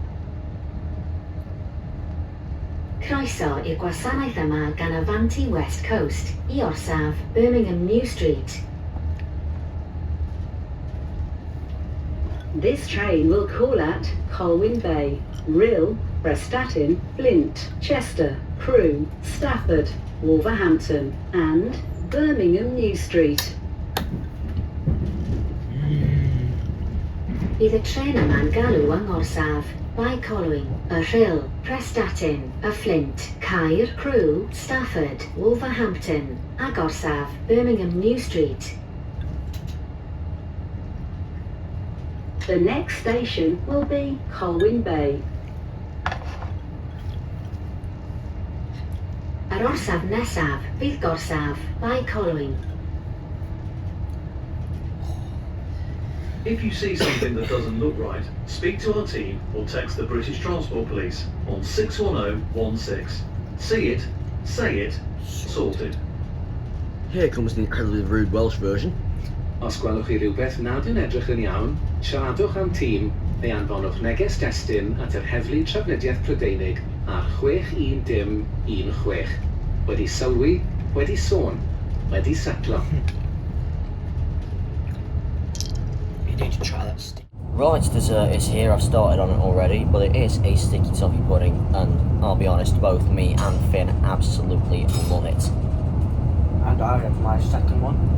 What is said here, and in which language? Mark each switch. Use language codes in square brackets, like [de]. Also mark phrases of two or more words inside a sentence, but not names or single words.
[cy] Croeso i'r gwasanaeth yma gan Avanti West Coast I orsaf Birmingham New Street. [en] This train will call at Colwyn Bay, Rhyl, Prestatyn, Flint, Chester, Crewe, Stafford, Wolverhampton and Birmingham New Street. [cy] Bydd y tren yma'n galw yng Ngorsaf, Bai Colwyn, y Rhyl, Prestatyn, y Flint, Caer, Crewe, Stafford, Wolverhampton, ag orsaf Birmingham New Street. [en] The next station will be Colwyn Bay. [cy] Yr orsaf nesaf fydd gorsaf Bai Colwyn. [en] If you see something that doesn't look right, speak to our team or text the British Transport Police on 61016. See it, say it, sorted. Here comes the incredibly rude Welsh version. [cy] Os gwelwch chi rhywbeth nad yn edrych yn iawn, siaradwch am tîm neu anfonwch neges destun at yr heddlu trafnidiaeth Prydeinig ar 61016. Wedi sylwi, wedi sôn, wedi setlo. [en] You need to try that stick. Right, dessert is here. I've started on it already, but it is a sticky toffee pudding, and I'll be honest, both me and Finn absolutely love it. And I have my second one.